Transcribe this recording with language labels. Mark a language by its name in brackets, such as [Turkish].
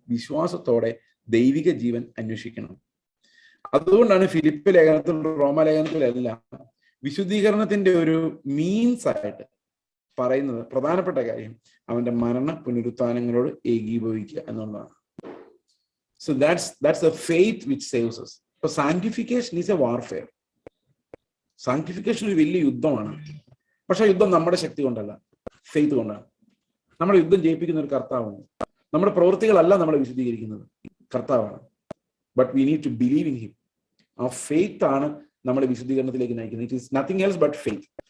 [Malayalam] വിശ്വാസത്തോടെ ദൈവിക ജീവൻ അന്വേഷിക്കണം. അതുകൊണ്ടാണ് ഫിലിപ്പ് ലേഖനത്തിലും റോമാലേഖനത്തിലെല്ലാം വിശുദ്ധീകരണത്തിന്റെ ഒരു മീൻസ് ആയിട്ട് പറയുന്നത് പ്രധാനപ്പെട്ട കാര്യം അവന്റെ മരണ പുനരുത്ഥാനങ്ങളോട് ഏകീഭവിക്കുക എന്നുള്ളതാണ്. [English] So that's the faith which saves us. So sanctification is a warfare. [Malayalam] Sanctification ഒരു വലിയ യുദ്ധമാണ്. പക്ഷെ യുദ്ധം നമ്മുടെ ശക്തി കൊണ്ടല്ല, ഫെയ്ത്ത് കൊണ്ടാണ്. നമ്മുടെ യുദ്ധം ജയിപ്പിക്കുന്ന ഒരു കർത്താവാണ്. നമ്മുടെ പ്രവൃത്തികളല്ല നമ്മളെ വിശുദ്ധീകരിക്കുന്നത്, കർത്താവാണ്. [English] But we need to believe in him. [Malayalam] ആ ഫെയ്ത്ത് ആണ് നമ്മളെ വിശുദ്ധീകരണത്തിലേക്ക് നയിക്കുന്നത്. [English] It is nothing else but faith.